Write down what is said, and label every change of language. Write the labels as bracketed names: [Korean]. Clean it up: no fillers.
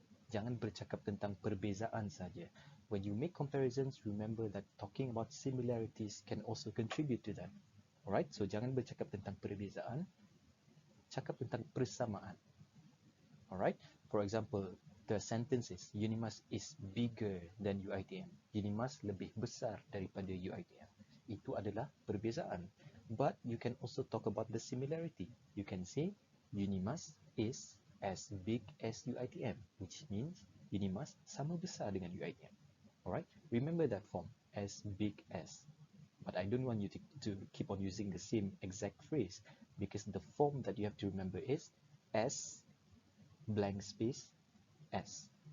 [Malay] Jangan bercakap tentang perbezaan saja. [English] When you make comparisons, remember that talking about similarities can also contribute to that. Alright, so [Malay] jangan bercakap tentang perbezaan, cakap tentang persamaan. [English] Alright, for example, the sentence is UNIMAS is bigger than UITM. [Malay] UNIMAS lebih besar daripada UITM. Itu adalah perbezaan. [English] But you can also talk about the similarity. You can say UNIMAS is as big as UITM, which means UNIMAS [Malay] sama besar dengan [English] UITM. Alright, remember that form, as big as. But I don't want you to keep on using the same exact phrase, because the form that you have to remember is as blank space as.